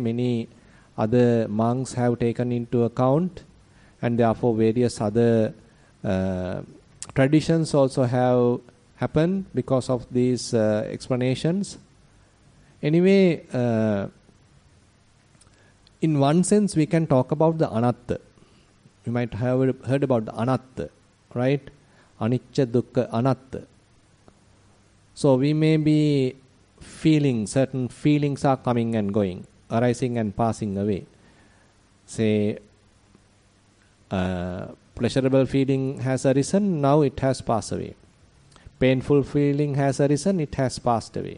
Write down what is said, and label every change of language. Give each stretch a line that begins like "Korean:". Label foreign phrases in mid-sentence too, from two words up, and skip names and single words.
English: Many other monks have taken into account, and therefore various other traditions also have happened because of these explanations. Anyway, in one sense we can talk about the anatta. You might have heard about the anatta, right?
Pali: Anicca, dukkha, anatta.
English: So we may be feeling, certain feelings are coming and going, arising and passing away. Say, pleasurable feeling has arisen, now it has passed away. Painful feeling has arisen, it has passed away.